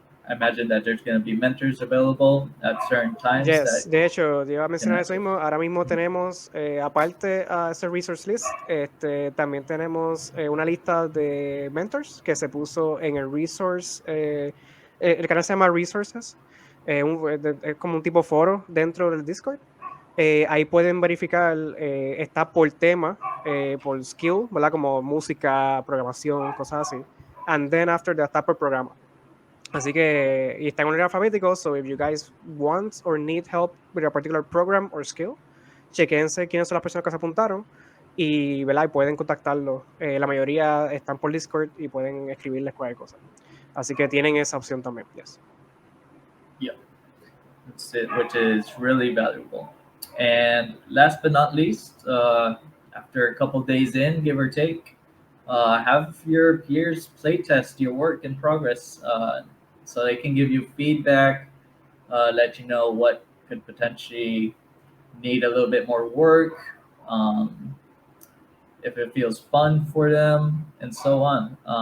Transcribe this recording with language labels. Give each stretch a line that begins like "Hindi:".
English: I imagine that there's going to be mentors available at certain times.
Spanish: Yes, de hecho, yo iba a mencionar eso mismo. Ahora mismo tenemos, aparte a ese resource list, también tenemos una lista de mentors que se puso en el resource. El canal se llama Resources. Es como un tipo foro dentro del Discord. Ahí pueden verificar, está por tema, por skill, ¿verdad? Como música, programación, cosas así.
English: And then after that
Spanish: está por programa. Así que, y está en orden alfabético,
English: so if you guys want or need help with a particular program or skill,
Spanish: chequense quiénes son las personas que se apuntaron y, ¿verdad? Y pueden contactarlo. La mayoría están por Discord y pueden escribirles cualquier cosa. Así que tienen esa opción también.
English: Yes. Yeah, that's it, which is really valuable. And last but not least, after a couple days in, give or take, have your peers playtest your work in progress, so they can give you feedback, let you know what could potentially need a little bit more work, um, if it feels fun for them, and so on.